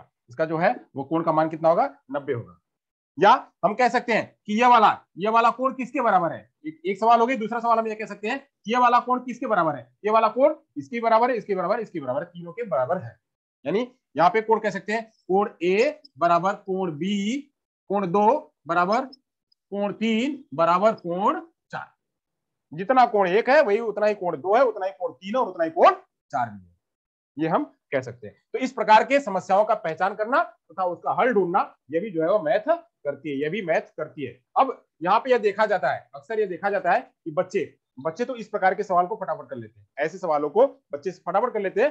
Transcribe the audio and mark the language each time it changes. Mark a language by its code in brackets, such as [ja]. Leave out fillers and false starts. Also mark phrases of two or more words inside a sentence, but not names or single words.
[hi] इसका जो है वो कोण का मान कितना होगा? 90 होगा। या हम कह सकते हैं कि ये वाला कोण किसके बराबर है? एक सवाल हो गया। दूसरा सवाल हम ये कह सकते हैं कि ये वाला कोण किसके बराबर है? ये वाला कोण इसके बराबर है, इसके बराबर, इसके बराबर, तीनों के बराबर है। यानी यहाँ पे कोण कह सकते हैं कोण ए बराबर कोण बी, कोण 2 बराबर कोण 3 बराबर कोण 4। जितना कोण 1 है वही उतना ही कोण 2 है, उतना ही कोण 3 है, और उतना ही कोण 4 भी है, ये हम कह सकते हैं। तो इस प्रकार के समस्याओं का पहचान करना तथा उसका हल ढूंढना, ये भी जो है वो मैथ करती है, ये भी मैच करती है। अब यहाँ पे यह देखा जाता है, अक्सर ये देखा जाता है कि बच्चे तो इस प्रकार के सवाल को फटाफट कर लेते हैं, ऐसे सवालों को बच्चे फटाफट कर लेते हैं।